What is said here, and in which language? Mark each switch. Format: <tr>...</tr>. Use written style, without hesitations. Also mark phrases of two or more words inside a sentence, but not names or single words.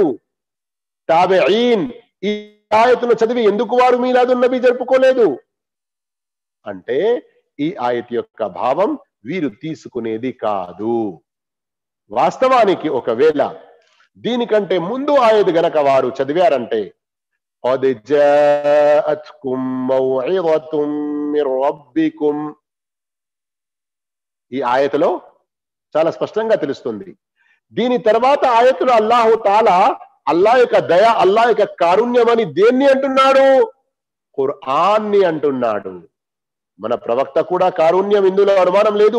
<te>తాబిఈన్ ఈ ఆయత్ను చదివి ఎందుకు వారు</te> <ar>ميلاد النبي</ar> <te>జరుపుకోలేదు? అంటే ఈ ఆయత్ యొక్క భావం వీరు తీసుకునేది కాదు. వాస్తవానికి ఒకవేళ దీనికంటే ముందు ఆయత్ గనక వారు చదివారంటే,</te> <ar>قد جاءتكم موعظة من ربكم,</ar> <te>ఈ ఆయతలో చాలా స్పష్టంగా తెలుస్తుంది. దీని తర్వాత ఆయతులు</te> <ar>الله تعالى</ar> <te>అల్లాహ్ యొక్క దయ, అల్లాహ్ యొక్క కారుణ్యం అని దేన్ని అంటున్నాడు? ఖురాన్ని అంటున్నాడు. మన ప్రవక్త కూడా కారుణ్యం, ఇందులో అనుమానం లేదు.</te>